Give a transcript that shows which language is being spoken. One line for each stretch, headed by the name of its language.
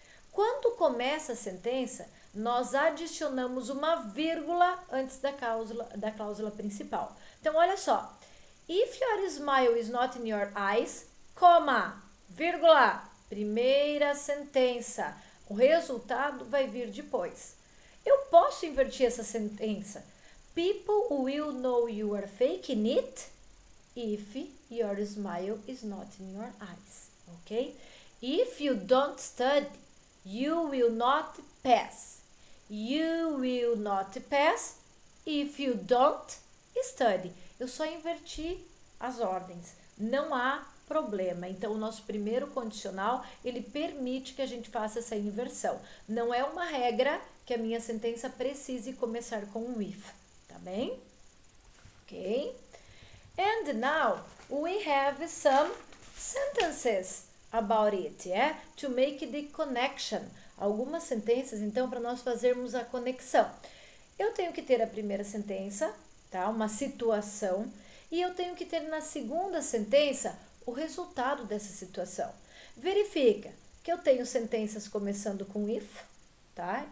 Portuguese: Quando começa a sentença, nós adicionamos uma vírgula antes da cláusula principal. Então, olha só.
English: If your smile is not in your eyes, coma,
Portuguese: vírgula, primeira sentença. O resultado vai vir depois. Eu posso inverter essa sentença.
English: People will know you are faking it if your smile is not in your eyes, ok? If you don't study, you will not pass. You will not pass if you don't study.
Portuguese: Eu só inverti as ordens, não há problema. Então, o nosso primeiro condicional, ele permite que a gente faça essa inversão. Não é uma regra que a minha sentença precise começar com um if, tá bem? Ok?
English: And now, we have some sentences about it, yeah? To make the connection.
Portuguese: Algumas sentenças, então, para nós fazermos a conexão. Eu tenho que ter a primeira sentença, tá? Uma situação, e eu tenho que ter na segunda sentença o resultado dessa situação. Verifica que eu tenho sentenças começando com if, tá?